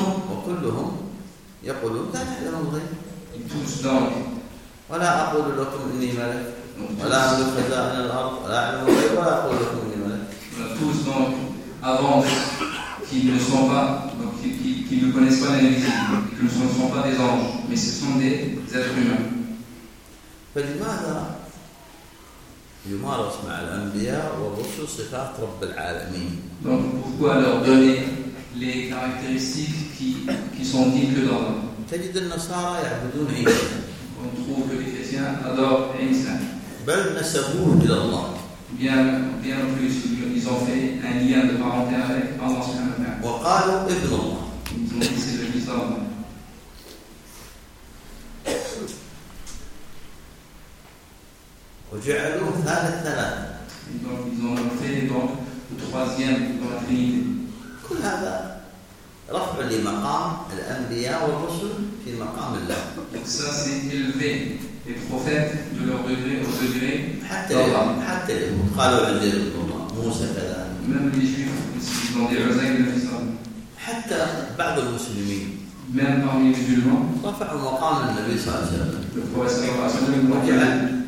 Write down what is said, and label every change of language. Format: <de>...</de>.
<ar>وكلهم يقولون لا نعلم الغيب ولا أقول لكم إني ملك ولا أملك خزائن الأرض ولا أعلم الغيب ولا أقول لكم إني ملك</ar> <fr>tous donc avant qu'ils ne sont pas donc qu'ils ne connaissent pas l'invisible, que ce ne sont pas des anges, mais ce sont des êtres humains.</fr> <ar>يمارس مع الأنبياء والرسل صفات رب العالمين.</ar> <fr>Donc pourquoi leur donner les caractéristiques qui sont dites que dans l'homme.</fr> <ar>تجد النصارى يعبدون عيسى.</ar> <fr>On trouve que les chrétiens adorent Isa.</fr> <ar>بل نسبوه إلى الله.</ar> <fr>Bien plus, ils ont fait un lien de parenté avec Allah subhanahu wa ta'ala.</fr> <ar>وقالوا ابن الله.</ar> <fr>Ils ont dit c'est le fils d'Allah.</fr> <ar>وجعلوا ثالث ثلاثة.</ar> <fr>Donc ils ont fait donc le troisième dans la Trinité.</fr> <ar>كل هذا رفع لمقام الأنبياء والرسل في مقام الله.</ar> <fr>Donc ça c'est élever les prophètes de leur degré au degré.</fr> <ar>حتى اليهود قالوا عن موسى كذا.</ar> <fr>Même les juifs ils ont des raisons de faire ça.</fr> <ar>حتى بعض المسلمين.</ar> <fr>Même parmi les musulmans.</fr> <ar>رفع مقام النبي صلى الله عليه وسلم.</ar> <fr>Le prophète صلى الله عليه وسلم.</fr>